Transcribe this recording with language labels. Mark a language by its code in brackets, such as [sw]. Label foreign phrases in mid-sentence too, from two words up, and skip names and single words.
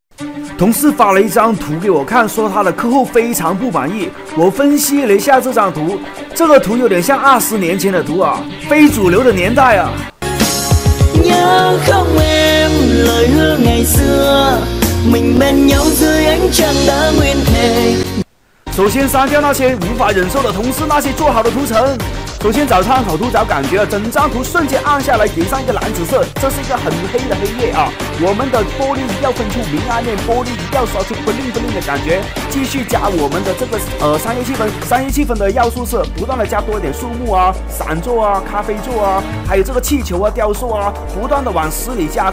[zh] 同事发了一张图给我看，说他的客户非常不满意。我分析了一下这张图，这个图有点像20年前的图啊，非主流的年代啊。 [vi] nhớ không em lời hứa ngày xưa mình bên nhau dưới ánh trăng đã nguyên thề。 [zh] 首先删掉那些无法忍受的同事那些做好的图层。首先找参考图找感觉，整张图瞬间按下来，给上一个蓝紫色，这是一个很黑的黑夜啊。我们的玻璃要分出明暗面，玻璃要刷出 [en] bling bling [zh] 的感觉。继续加我们的这个商业气氛，商业气氛的要素是不断的加多一点树木啊、闪座啊、咖啡座啊，还有这个气球啊、雕塑啊，不断的往实里加。